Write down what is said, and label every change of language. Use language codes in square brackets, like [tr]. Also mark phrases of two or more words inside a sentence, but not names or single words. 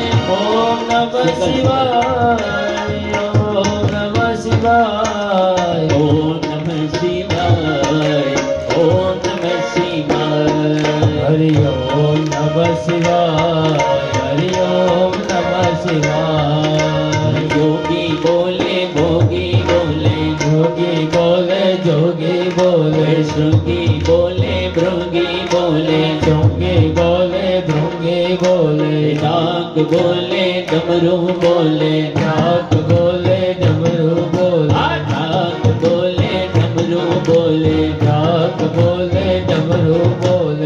[sa] ओम नमः शिवाय. ओम नमः शिवाय. ओम नमः शिवाय. ओम नमः शिवाय. हरि ओम नमः शिवाय. हरि ओम नमः शिवाय. [hi] योगी बोले, भोगी बोले, जोगी बोले, जोगी बोले, शृंगी बोले, भृंगी बोले, शृंगी बोले, भृंगी बोले. डाक बोले, डमरू बोले, डाक बोले, डमरू बोले, डाक बोले, डमरू बोले, डाक बोले, डमरू बोले.